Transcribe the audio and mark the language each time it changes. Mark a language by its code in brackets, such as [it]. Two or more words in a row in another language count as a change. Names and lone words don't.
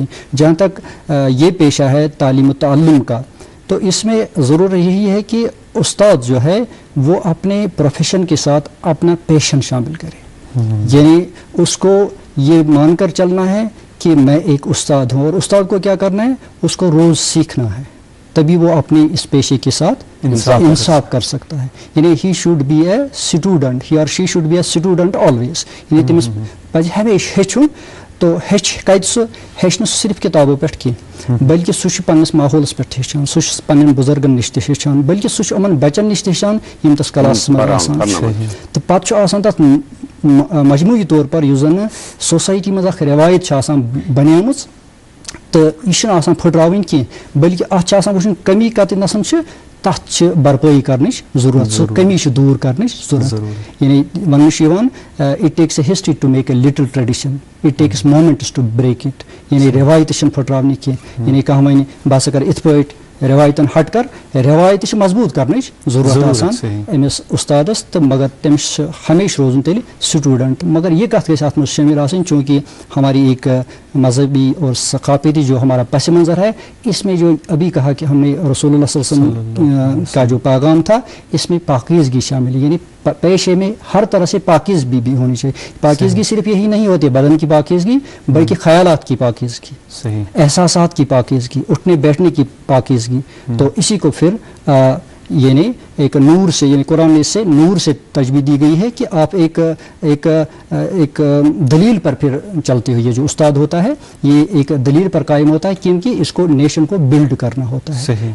[hi] जहाँ तक ये पेशा है तालीम ताल्लुम का, तो इसमें ज़रूर यही है कि उस्ताद जो है वो अपने प्रोफेशन के साथ अपना पैशन शामिल करे, यानी उसको ये मानकर चलना है कि मैं एक उस्ताद हूँ, और उस्ताद को क्या करना है, उसको रोज़ सीखना है, तभी वो अपने इस पेशे के साथ इंसाफ कर सकता है। [en] यानी he should be a student, he and she should be a student always, यानी [ks] तमिस पज हमेशा हेचुन। तो हेचन सिर्फ [hi] किताबों पे [ks] की, बल्कि सह पन्नस माहौलस पे हेचान, सह पन्न बुजुर्गन नश हेचान, बल्कि सह उन बच्चन नश हेचान यम तस क्लास में आसान। तो पत आसान तथ मजमूई तौर पर युस जन सोसाइटी में रिवायत बनेमच, तो यह फुटरावन की, बल्कि अत वुचन कमी कतनसन तथ भरपाई करनिच जरूरत, सो कमी दूर करनिच जरूरत। यानी वन [en] it takes a history to make a little tradition, it takes moments to break it, [ks] यानी रिवायत फुटरावन की, यानी कह वन बह कर इत पट रिवायतन हट कर, रिवायत मजबूत करनिच जरूरत आसान अमिस उस्तादस, तो मगर तमिस हमेशा रोजन तेल स्टूडेंट। मगर ये कथ गई अत शामिल आसन, [hi] चूँकि हमारी एक मजहबी और सकाफती जो हमारा पस मंज़र है, इसमें जो अभी कहा कि हमने रसूलुल्लाह सल्लल्लाहु अलैहि वसल्लम का जो पैगाम था, इसमें पाकीज़गी शामिल है, यानी पेशे में हर तरह से पाकीज़गी भी होनी चाहिए। पाकीज़गी सिर्फ यही नहीं होती बदन की पाकीज़गी, बल्कि ख्यालात की पाकीज़गी, एहसासात की पाकीज़गी, उठने बैठने की पाकीज़गी। तो इसी को फिर यानी एक नूर से, यानी कुरान में इससे नूर से तजवीज़ दी गई है कि आप एक दलील पर फिर चलते हुए, जो उस्ताद होता है ये एक दलील पर कायम होता है, क्योंकि इसको नेशन को बिल्ड करना होता है।